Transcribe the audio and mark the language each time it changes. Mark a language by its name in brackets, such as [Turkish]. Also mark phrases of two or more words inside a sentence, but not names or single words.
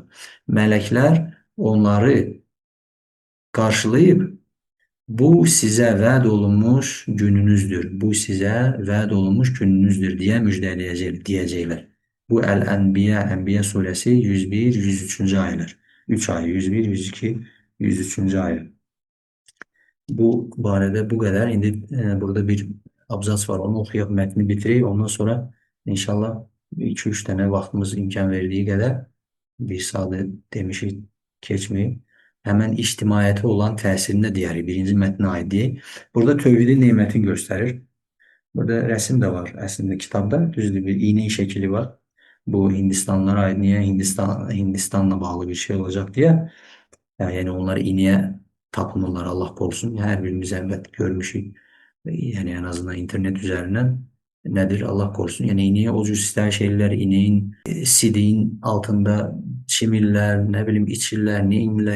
[Turkish] Melekler onları karşılayıp bu size vaad olunmuş gününüzdür. Bu size vaad olunmuş gününüzdür diye diyecekler. Bu El-Enbiya, Enbiya suresi 101, 103. ayetler. 3 ayet, 101, 102, 103. ayet. [Azerbaijani] Bu barədə bu qədər. İndi burada bir abzas var. Onu oxuyaq, mətni bitirək. Ondan sonra inşallah 2-3 dənə vaxtımız imkan verdiyi qədər bir saatı demişik keçməyib. Həmən ictimaiyyətə olan təsirini də deyərik. Birinci mətnə aid deyək. Burada tövhidin nemətini göstərir. Burada rəsm də var əslində kitabda. Düzdür, bir iynə şəkili var. Bu Hindistanlılara aid. Niyə Hindistanla bağlı bir şey olacaq deyə. [Turkish] Yani onları iğneye tapınırlar Allah korusun. Her birimiz elbet görmüşük. Yani en azından internet üzerinden nedir Allah korusun. Yani iğneye o cür ister şeyler, ineğin sidiğin altında çimirler, ne bileyim içirler, ne inirler.